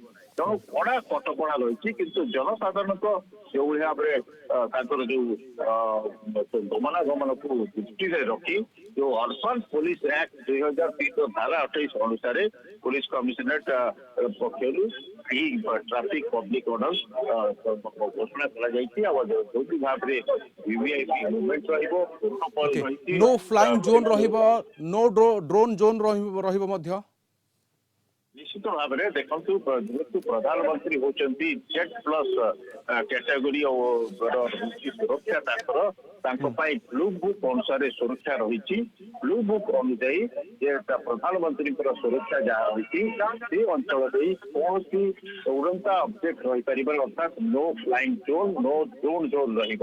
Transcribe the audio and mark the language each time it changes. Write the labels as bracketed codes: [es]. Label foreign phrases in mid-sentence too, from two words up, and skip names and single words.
[or] ତେଣୁ କଡ଼ା କଟକଣା ରହିଛି କିନ୍ତୁ ଜନସାଧାରଣଙ୍କ ଯୋଉଭଳି ଭାବରେ ତାଙ୍କର ଯୋଉ ଗମନାଗମନକୁ ଦୃଷ୍ଟିରେ ରଖି ଯୋଉ ଅର୍ବାନ ପୋଲିସ ଆକ୍ଟ 2003 ଧାରା 28 ଅନୁସାରେ ପୁଲିସ କମିଶନରେଟ ପକ୍ଷରୁ ଏହି [en] traffic public order [or] ଘୋଷଣା କରାଯାଇଛି। ଆଉ ଯୋଉଠି ଭାବରେ [en] VVIP movement [or] ରହିବ ରହିଛି [en] no flying zone रहिबो no drone zone [or] ରହିବ ମଧ୍ୟ ନିଶ୍ଚିତ ଭାବରେ ଦେଖନ୍ତୁ ଯେହେତୁ ପ୍ରଧାନମନ୍ତ୍ରୀ ହଉଛନ୍ତି [en] Z plus category [or] ସୁରକ୍ଷା ତାଙ୍କ ପାଇଁ [en] blue book [or] ଅନୁସାରେ ସୁରକ୍ଷା ରହିଛି। [en] blue book [or] ଅନୁଯାୟୀ ଯେ ପ୍ରଧାନମନ୍ତ୍ରୀଙ୍କର ସୁରକ୍ଷା ଯାହା ରହିଛି ସେ ଅଞ୍ଚଳ ଦେଇ କୌଣସି ଉଡ଼ନ୍ତା ଅବଜେକ୍ଟ ରହିପାରିବ ଅର୍ଥାତ୍ [en] no flying zone no drone zone [or] ରହିବ।